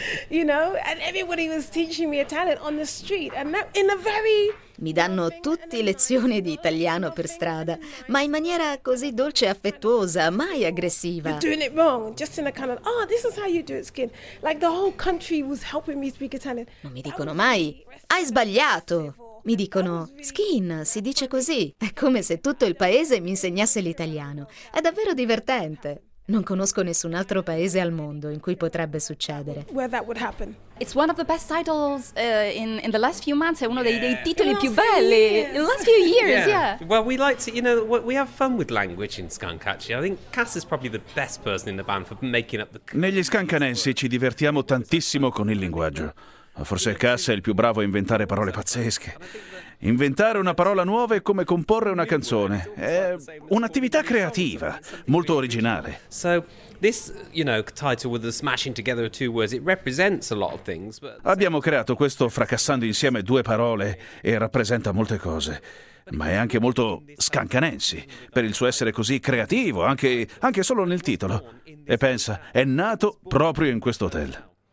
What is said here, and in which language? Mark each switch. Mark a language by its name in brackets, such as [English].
[English] You know, and everybody was teaching me Italian on the street and that, in a very... [Italian] Mi danno tutti lezioni di italiano per strada, ma in maniera così dolce e affettuosa, mai aggressiva. [English] You're doing it wrong, just in a kind of, oh, this is how you do it, Skin. Like the whole country was helping me speak Italian. [Italian] Non mi dicono mai, hai sbagliato. Mi dicono, Skin, si dice così. È come se tutto il paese mi insegnasse l'italiano. È davvero divertente. Non conosco nessun altro paese al mondo in cui potrebbe succedere. [English] Where that would happen. It's one of the best titles in the last few months. [Italian] È uno dei titoli più belli [English] in the last few years. Yeah. Well, we like to, you know, we have fun with language in Skankachi. I think Cass is probably the best person in the band for making up the. [Italian] Negli Skankanensi ci divertiamo tantissimo con il linguaggio. Forse Cass è il più bravo a inventare parole pazzesche. Inventare una parola nuova è come comporre una canzone. È un'attività creativa, molto originale. [English] So, this, you know, title with the smashing together of two words, it represents a lot of things. [Italian] Abbiamo creato questo fracassando insieme due parole e rappresenta molte cose. Ma è anche molto Skankanensi, per il suo essere così creativo, anche solo nel titolo. E pensa, è nato proprio in questo hotel.